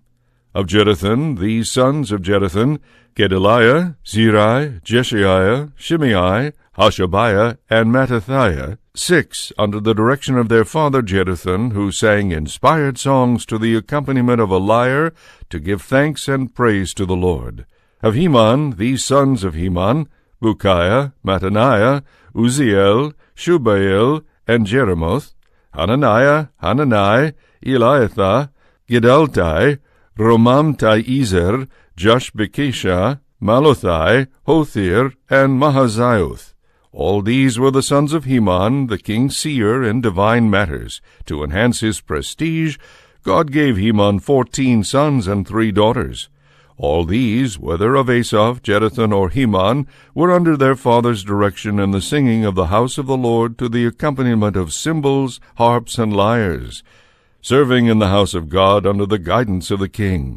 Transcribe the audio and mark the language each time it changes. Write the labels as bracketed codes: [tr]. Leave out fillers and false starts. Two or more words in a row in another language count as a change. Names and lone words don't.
[en] Of Jeduthun, these sons of Jeduthun, Gedaliah, Zirai, Jeshiah, Shimei, Hashabiah, and Mattathiah, 6, under the direction of their father Jeduthun, who sang inspired songs to the accompaniment of a lyre, to give thanks and praise to the Lord. Of Heman, these sons of Heman, Bukiah, Mattaniah, Uzziel, Shubael, and Jeremoth, Hananiah, Hanani, Eliathah, Gidaltai, Romamti-Ezer, Joshbekisha, Malothai, Hothir, and Mahazioth. All these were the sons of Heman, the king's seer in divine matters. To enhance his prestige, God gave Heman 14 sons and 3 daughters. All these, whether of Asaph, Jeduthun, or Heman, were under their father's direction in the singing of the house of the Lord to the accompaniment of cymbals, harps, and lyres, serving in the house of God under the guidance of the king.